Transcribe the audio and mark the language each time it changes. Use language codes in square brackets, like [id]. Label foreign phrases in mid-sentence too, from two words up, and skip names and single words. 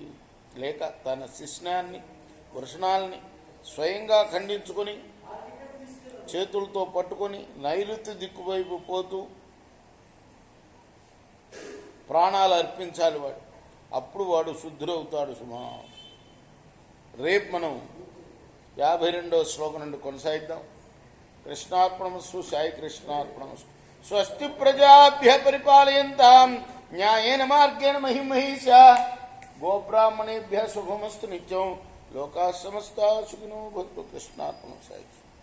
[te] లేక తన శిష్ణాన్ని వృషణాల్ని స్వయంగా ఖండించుకొని చేతులతో పట్టుకొని నైరుతి దిక్కువైపు పోతూ ప్రాణాలు అర్పించాలి వాడు. అప్పుడు వాడు శుద్ధుడవుతాడు సుమా. రేపు మనం 52వ శ్లోకం నుండి కొనసాగిద్దాం. [sa] కృష్ణార్పణమస్తు. సాయి కృష్ణార్పణమస్తు. స్వస్తి ప్రజాభ్య పరిపాలయంతాం న్యాయేన మార్గేణ మహిమహీషా. గోబ్రాహ్మణేభ్య శుభమస్తు నిత్యం. లోకా సమస్తా సుఖినో భవంతు. కృష్ణార్పణం. సాయి.